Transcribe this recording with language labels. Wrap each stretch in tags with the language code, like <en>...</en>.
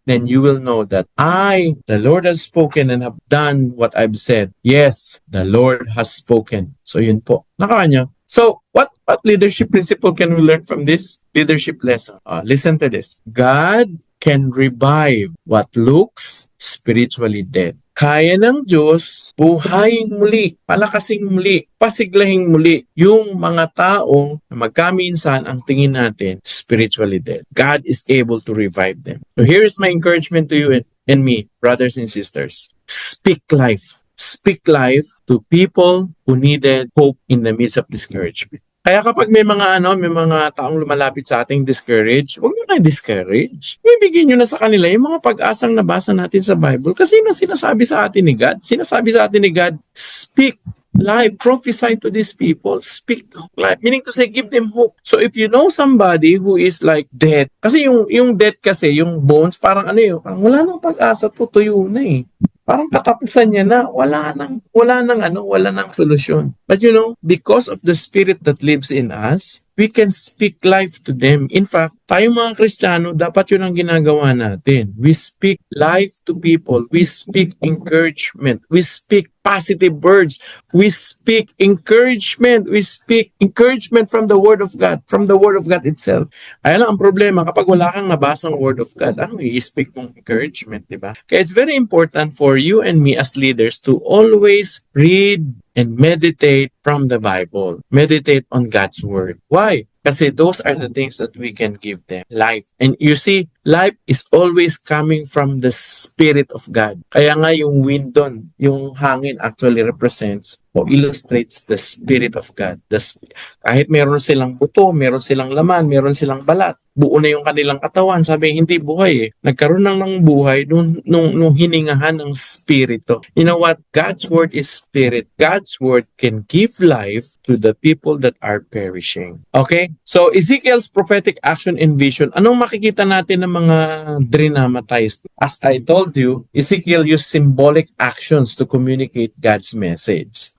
<en>Then you will know that I, the Lord, has spoken and have done what I've said. Yes, the Lord has spoken. So</en> <tl>yun po. Nakakanya.</tl> <en>So what leadership principle can we learn from this leadership lesson? Listen to this. God can revive what looks spiritually dead.</en> <tl>Kaya ng Diyos buhayin muli, palakasing muli, pasiglahing muli yung mga taong na magkaminsan ang tingin natin</tl> <en>spiritually dead. God is able to revive them. So here is my encouragement to you and me, brothers and sisters. Speak life. Speak life to people who needed hope in the midst of discouragement.</en> <tl>Kaya kapag may mga taong lumalapit sa ating discourage, huwag nyo na discourage. Ibigin nyo na sa kanila yung mga pag-asang nabasa natin sa Bible. Kasi yun ang sinasabi sa atin ni God. Sinasabi sa atin ni God,</tl> <en>speak life, prophesy to these people, speak life. Meaning to say, give them hope. So if you know somebody who is like dead,</en> <tl>kasi yung dead kasi, yung bones, parang parang wala nang pag-asa, tutuyo na eh. Parang katapusan niya na, wala nang solusyon.</tl> <en>But because of the Spirit that lives in us, we can speak life to them.</en> <tl>In fact, tayong mga Kristiyano, dapat yun ang ginagawa natin.</tl> <en>We speak life to people. We speak encouragement. We speak positive words. We speak encouragement. We speak encouragement from the Word of God, from the Word of God itself.</en> <tl>Ayan lang ang problema, kapag wala kang nabasang</tl> <en>Word of God,</en> <tl>ano i-speak mong encouragement, di ba?</tl> <en>Kaya it's very important for you and me as leaders to always read and meditate from the Bible. Meditate on God's Word. Why? Kasi those are the things that we can give them. Life. And you see, life is always coming from the Spirit of God.</en> <tl>Kaya nga yung wind doon, yung hangin</tl> <en>actually represents o illustrates the Spirit of God.</en> <tl>Kahit meron silang buto, meron silang laman, meron silang balat, buo na yung kanilang katawan. Sabi, hindi buhay eh. Nagkaroon ng buhay nung hiningahan ng Spirito.</tl> <en>You know what? God's Word is Spirit. God's Word can give life to the people that are perishing. Okay? So, Ezekiel's prophetic action and vision,</en> <tl>anong makikita natin ng mga drinamatized?</tl> <en>As I told you, Ezekiel used symbolic actions to communicate God's message.</en>